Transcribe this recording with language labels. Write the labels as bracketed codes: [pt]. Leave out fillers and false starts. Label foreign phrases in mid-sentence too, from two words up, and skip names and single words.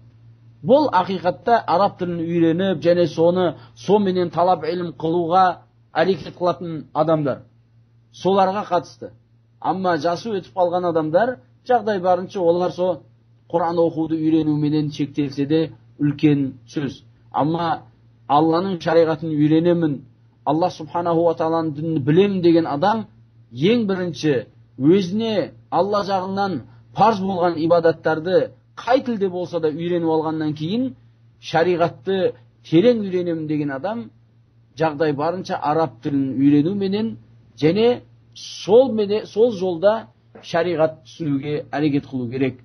[kk] Бұл ақиқатта араб тілін үйреніп, және сонымен талап илім қылуға әрекет қылатын адамдар. Соларға қатысты. Амма жасы өтіп қалған адамдар, жағдай барынша олар Құран оқуды үйренуменен шектелсе де үлкен сөз. Амма Алланың шариғатын үйренемін, [ar] الله سبحانه وتعالى [kk] дінін білемін деген адам ең бірінші өзіне Алла жағынан парыз болған ибадаттарды қай тілде болса да үйреніп алғаннан кейін, шариғатты терең үйренемін деген адам жағдай барынша араб тілін үйренуменен және сол жолда шариғат түсінуге әрекет қылу керек.